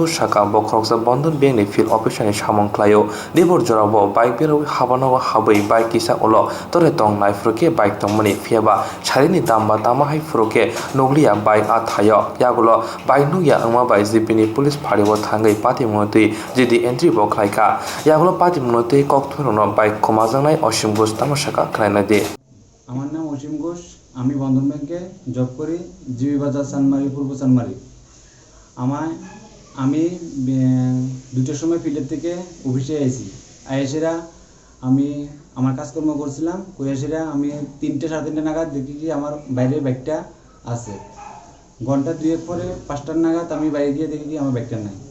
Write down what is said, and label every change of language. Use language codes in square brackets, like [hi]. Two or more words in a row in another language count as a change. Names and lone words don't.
[trp] shaka bokhoksa Bondon Bank ni field operation ni samong klayo debor jorabo bike bero habanogo habai bike kisa olo tore tong nai fruke bike tongmani fiaba charini tamba tama hai fruke noglia bike athayo yagulo bike nuya angma bai jipini police pharibo thangai pati monotui jidi entry bo khlaika yagulo pati monotui Koktwma no bike khomajangnai oshemgu tamashaka khlaina de [bn] আমার নাম অসীম ঘোষ আমি বন্ধন ব্যাংকে জব করি জিবি বাজার চানমারি পূর্ব চানমারি আমি 2টার সময় ফিল্ডের থেকে অফিসে আইসেরা আমি আমার কাজকর্ম করছিলাম কইয়াসেরা আমি 3টে 3:30 নাগাদ দেখি কি আমার বাইরে ব্যাগটা আছে ঘন্টা 2 পরে 5টার নাগাদ আমি বাইরে গিয়ে দেখি কি আমার ব্যাগটা নাই